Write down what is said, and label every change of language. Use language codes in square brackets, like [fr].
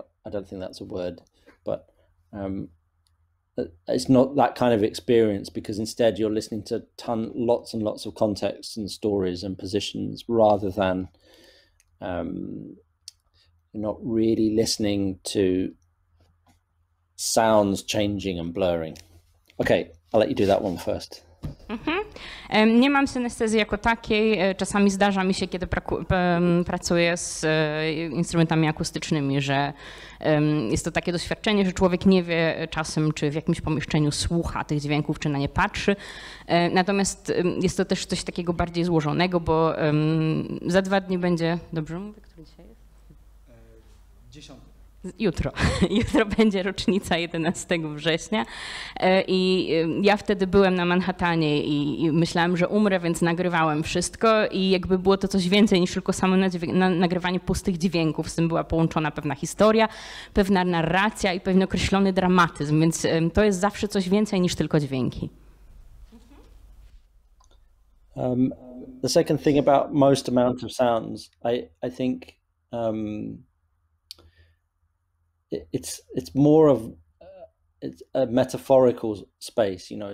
[en] I don't think that's a word, but it's not that kind of experience, because instead you're listening to lots and lots of contexts and stories and positions, rather than you're not really listening to sounds changing and blurring. Okay, I'll let you do that one first. [pl] Nie mam synestezji jako takiej. Czasami zdarza mi się, kiedy pracuję z instrumentami akustycznymi, że jest to takie doświadczenie, że człowiek nie wie czasem, czy w jakimś pomieszczeniu słucha tych dźwięków, czy na nie patrzy. Natomiast jest to też coś takiego bardziej złożonego, bo za 2 dni będzie... Dobrze mówię, który dzisiaj jest? 10. Jutro będzie rocznica 11 września i ja wtedy byłem na Manhattanie i myślałem, że umrę, więc nagrywałem wszystko i jakby było to coś więcej niż tylko samo nagrywanie pustych dźwięków. Z tym była połączona pewna historia, pewna narracja i pewien określony dramatyzm, więc to jest zawsze coś więcej niż tylko dźwięki. [en] The second thing about most amount of sounds, I think it's more of it's a metaphorical space, you know.